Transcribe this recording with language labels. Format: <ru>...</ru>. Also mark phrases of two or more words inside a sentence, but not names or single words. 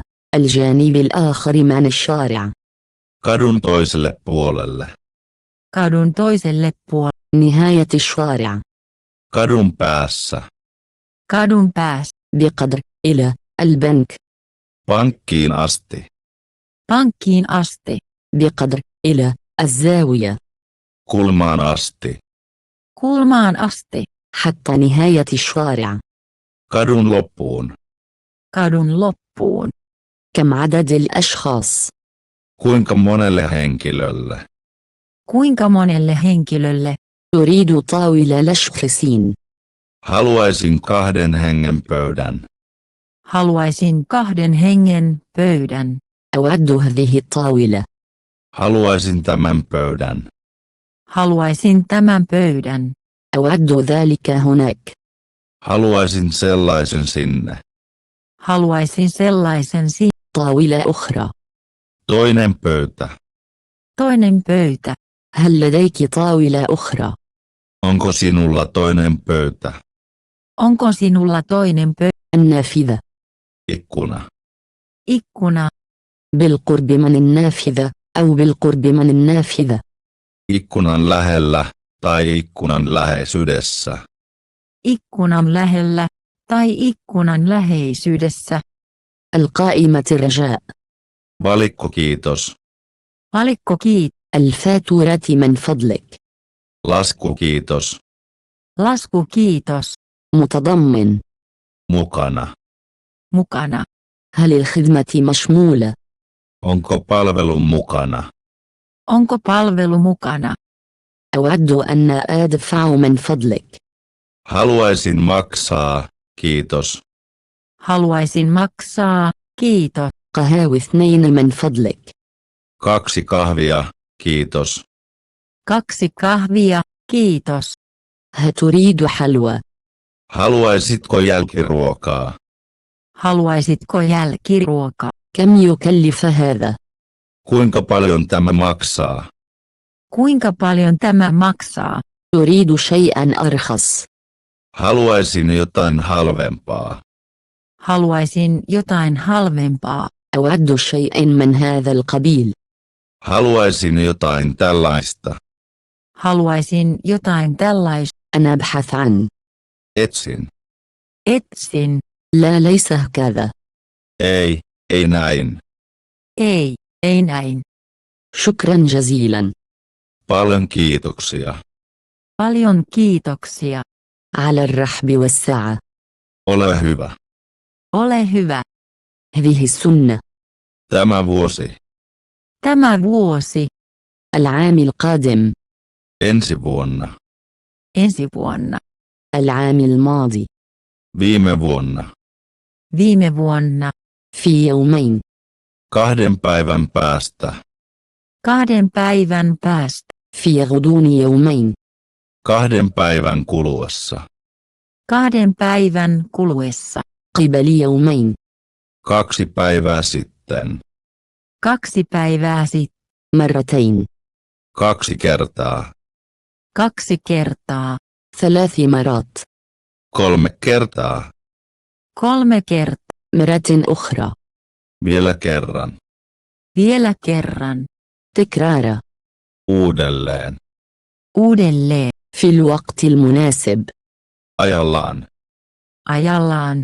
<ar>الجانب الآخر من الشارع.</ar> <fi>Kadun toiselle puolelle. Kadun toiselle puolelle.</fi> <ar>نهاية الشارع.</ar> <fi>Kadun päässä. Kadun päässä.</fi> <ar>بقدر. إلى البنك.</ar> <fi>Pankkiin asti. Pankkiin asti.</fi> <ar>بقدر. إلى الزاوية.</ar> <fi>Kulmaan asti. Kulmaan asti.</fi> <ar>حتى نهاية الشارع.</ar> <fi>Kadun loppuun. Kadun loppuun.</fi> <ar>كم عدد الأشخاص؟</ar> <fi>Kuinka monelle henkilölle? Kuinka monelle henkilölle?</fi> <ar>أريد طاولة لشخصين.</ar> <fi>Haluaisin 2 hengen pöydän. Haluaisin 2 hengen pöydän.</fi> <ar>أود هذه الطاولة.</ar> <fi>Haluaisin tämän pöydän. Haluaisin tämän pöydän.</fi> <ar>أود ذلك هناك.</ar> <fi>Haluaisin sellaisen sinne. Haluaisin sellaisen</fi> <ar>طاولة أخرى.</ar> <fi>Toinen pöytä. Toinen pöytä.</fi> <ar>هل لديك طاولة أخرى؟</ar> <fi>Onko sinulla toinen pöytä? Onko sinulla toinen pöytä?</fi> <ar>النافذة.</ar> <fi>Ikkuna. Ikkuna.</fi> <ar>بالقرب من النافذة أو بالقرب من النافذة.</ar> <fi>Ikkunan lähellä tai ikkunan läheisyydessä. Ikkunan lähellä tai ikkunan läheisyydessä.</fi> <ar>القائمة الرجاء.</ar> <fi>Valikko kiitos. Valikko kiitos.</fi> <ar>الفاتورة من فضلك.</ar> <fi>Lasku kiitos. Lasku kiitos.</fi> <ar>متضمن.</ar> <fi>Mukana. Mukana.</fi> <ar>هل الخدمة مشمولة؟</ar> <fi>Onko palvelu mukana? Onko palvelu mukana?</fi> <ar>أود أن أدفع من فضلك.</ar> <fi>Haluaisin maksaa, kiitos. Haluaisin maksaa, kiitos.</fi> <ar>قهوة 2 من فضلك.</ar> <fi>2 kahvia, kiitos. 2 kahvia, kiitos.</fi> <ar>هل تريد حلوى؟</ar> <fi>Haluaisitko jälkiruokaa? Haluaisitko jälkiruoka?</fi> <ar>كم يكلف هذا؟</ar> <fi>Kuinka paljon tämä maksaa? Kuinka paljon tämä maksaa?</fi> <ar>تريد شيئا أرخص.</ar> <fi>Haluaisin jotain halvempaa. Haluaisin jotain halvempaa.</fi> <ar>أود شيء من هذا القبيل.</ar> <fi>Haluaisin jotain tällaista. Haluaisin jotain tällaista.</fi> <ar>أنا أبحث عن.</ar> <fi>Etsin. Etsin.</fi> <ar>لا ليس هكذا.</ar> <fi>Ei näin. Ei näin.</fi> <ar>شكرا جزيلا.</ar> <fi>Paljon kiitoksia. Paljon kiitoksia.</fi> <ar>على الرحب والسعة.</ar> <fi>Ole hyvä. Ole hyvä.</fi> <ar>هذه السنة.</ar> <fi>Tämä vuosi. Tämä vuosi.</fi> <ar>العام القادم.</ar> <fi>Ensi vuonna. Ensi vuonna.</fi> <ar>العام الماضي.</ar> <fi>Viime vuonna. Viime vuonna.</fi> <ar>في يومين.</ar> <fi>2 päivän päästä. 2 päivän päästä.</fi> <ar>في غضون يومين.</ar> <fi>2 päivän kuluessa. 2 päivän kuluessa.</fi> <ar>قبل يومين.</ar> <fi>2 päivää sitten. 2 päivää sitten.</fi> <ar>مرتين.</ar> <fi>2 kertaa. 2 kertaa.</fi> <ar>3 مرات.</ar> <fi>3 kertaa. 3 kertaa.</fi> <ar>مرة أخرى.</ar> <fi>Vielä kerran. Vielä kerran.</fi> <ar>تكرارا.</ar> <fi>Uudelleen. Uudelleen.</fi> <ar>في الوقت المناسب.</ar> <fi>Ajallaan. Ajallaan.</fi>